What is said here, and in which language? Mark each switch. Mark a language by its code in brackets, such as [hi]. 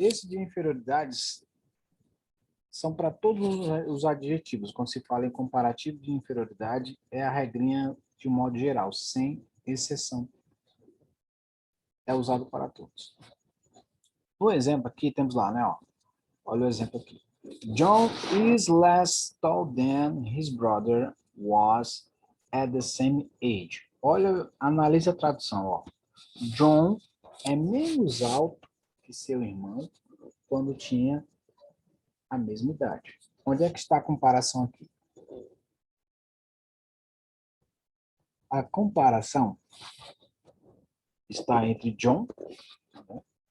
[pt] Esse de inferioridades são para todos os adjetivos. Quando se fala em comparativo de inferioridade, é a regrinha de um modo geral, sem exceção. É usado para todos. No exemplo aqui, temos lá, né? Ó. Olha o exemplo aqui. [en] John is less tall than his brother was at the same age. [pt] Olha, analisa a tradução, ó. John é menos alto que seu irmão quando tinha a mesma idade. Onde é que está a comparação aqui? A comparação está entre John, né?